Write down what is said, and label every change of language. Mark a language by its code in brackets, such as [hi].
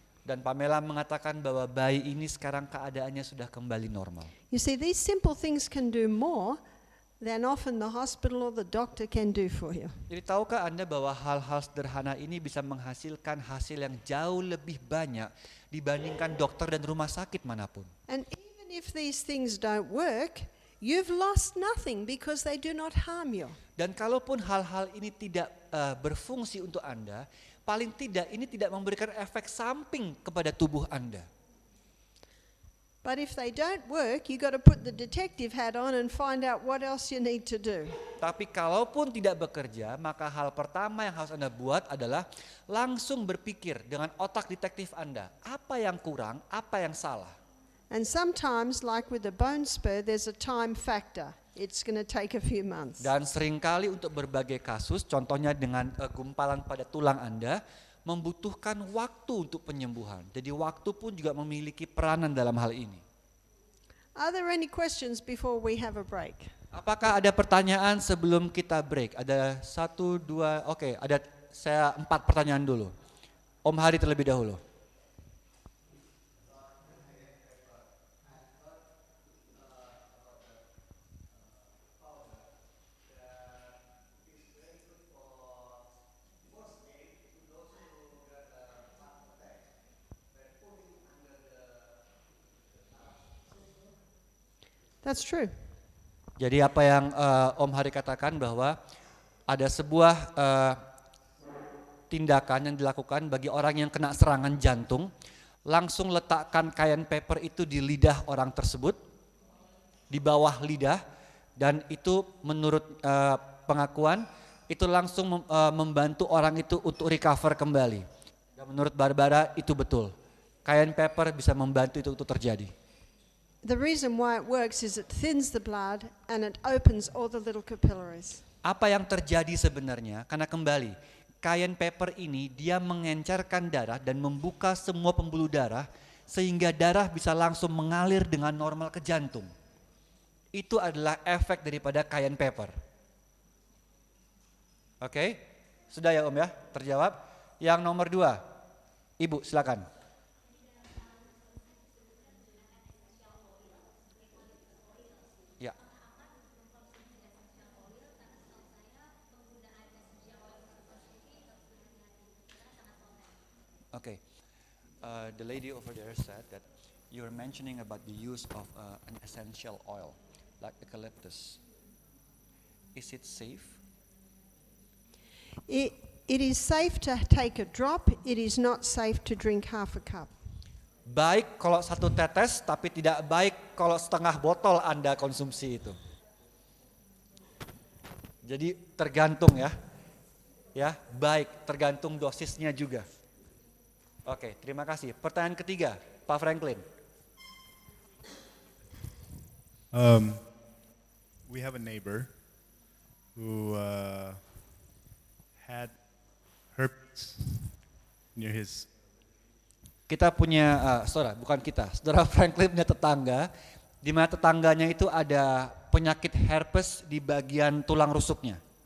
[id] Dan Pamela mengatakan bahwa bayi ini sekarang keadaannya sudah kembali normal. [en] You see, these simple things can do more than often the hospital or the doctor can do for you. [id] Jadi tahukah Anda bahwa hal-hal sederhana ini bisa menghasilkan hasil yang jauh lebih banyak dibandingkan dokter dan rumah sakit manapun. [en] And even if these things don't work, you've lost nothing because they do not harm you. [id] Dan kalaupun hal-hal ini tidak berfungsi untuk Anda, paling tidak ini tidak memberikan efek samping kepada tubuh Anda. [en] But if they don't work, you got to put the detective hat on and find out what else you need to do. [id] Tapi kalaupun tidak bekerja, maka hal pertama yang harus Anda buat adalah langsung berpikir dengan otak detektif Anda. Apa yang kurang, apa yang salah. [en] And sometimes, like with the bone spur, there's a time factor. It's going to take a few months. [id] Dan seringkali untuk berbagai kasus, contohnya dengan gumpalan pada tulang Anda, membutuhkan waktu untuk penyembuhan. Jadi waktu pun juga memiliki peranan dalam hal ini. [en] Are there any questions before we have a break? [id] Apakah ada pertanyaan sebelum kita break? Ada 1, 2, oke, ada saya 4 pertanyaan dulu. Om Hari terlebih dahulu. [en] That's true. [id] Jadi apa yang Om Hari katakan bahwa ada sebuah tindakan yang dilakukan bagi orang yang kena serangan jantung, langsung letakkan cayenne pepper itu di lidah orang tersebut, di bawah lidah, dan itu menurut pengakuan itu langsung membantu orang itu untuk recover kembali. Dan menurut Barbara itu betul, cayenne pepper bisa membantu itu untuk terjadi. [en] The reason why it works is it thins the blood and it opens all the little capillaries. [id] Apa yang terjadi sebenarnya? Karena kembali, cayenne pepper ini dia mengencerkan darah dan membuka semua pembuluh darah sehingga darah bisa langsung mengalir dengan normal ke jantung. Itu adalah efek daripada cayenne pepper. Oke? Sudah ya Om ya? Terjawab. Yang nomor 2, Ibu silakan. Ya. [en] Okay. The lady over there said that you were mentioning about the use of an essential oil like eucalyptus. Is it safe? It is safe to take a drop. It is not safe to drink half a cup. [id] Baik kalau 1 tetes, tapi tidak baik kalau setengah botol Anda konsumsi itu. Jadi tergantung ya. Ya, baik, tergantung dosisnya juga. Oke, terima kasih. Pertanyaan ketiga, Pak Franklin. [en] We have a neighbor who had herpes near his. [id] Kita punya, saudara Franklin punya tetangga, di mana tetangganya itu ada penyakit herpes di bagian tulang rusuknya.